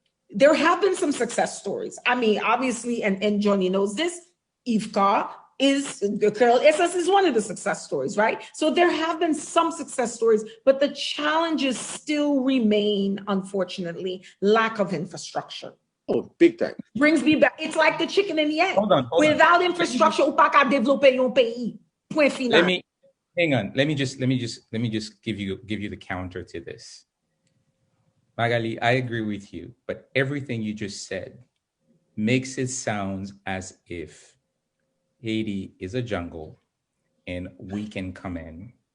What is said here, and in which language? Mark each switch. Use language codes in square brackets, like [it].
[en] There have been some success stories. I mean, obviously, and Johnny knows this, IFCA is one of the success stories, right? So there have been some success stories, but the challenges still remain, unfortunately, lack of infrastructure. Oh, big time. Brings me back. It's like the chicken and the egg. Hold on. Without infrastructure, [fr] on peut pas développer un pays. Point final. [en] Let me just give you the counter to this. Magali, I agree with you, but everything you just said makes it sound as if Haiti is a jungle and we can come in.